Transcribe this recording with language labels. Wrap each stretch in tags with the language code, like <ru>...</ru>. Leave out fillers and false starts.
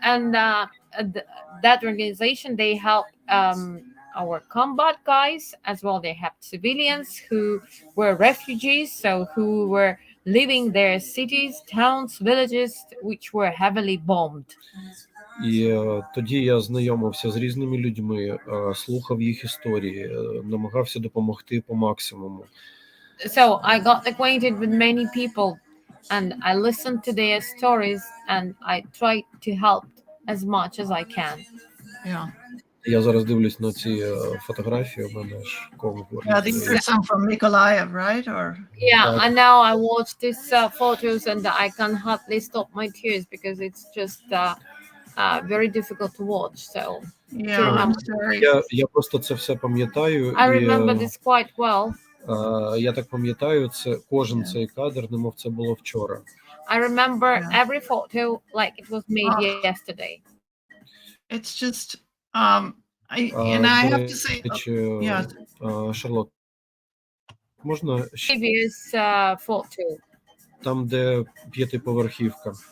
<en>And that organization, they help our combat guys as well. They have civilians who were refugees, so who were living their cities, towns, villages, which were heavily bombed.</en> <uk>І тоді я знайомився з різними людьми, слухав їх історії, намагався допомогти по максимуму.</uk> <en>So I got acquainted with many people and I listened to their stories and I tried to help as much as I can. Yeah.</en> <uk>Я зараз дивлюсь на ці фотографії, у мене ж ком.</uk> <en>Yeah, these are some from Mykolaiv, right? Or Yeah, and now I watch these photos and I can hardly stop my tears because it's just very difficult to watch. So yeah, I'm sorry.</en> <uk>Я просто це все пам'ятаю.</uk> <en>I remember this quite well.</en> <uk>Я так пам'ятаю, це кожен цей кадр, немов це було вчора.</uk> <en>I remember every photo like it was made yesterday. It's just and I have to say, yeah.</en> <uk>Шарлот, можна</uk> <en>Previous photo.</en> <uk>там, де п'ятиповерхівка?</uk>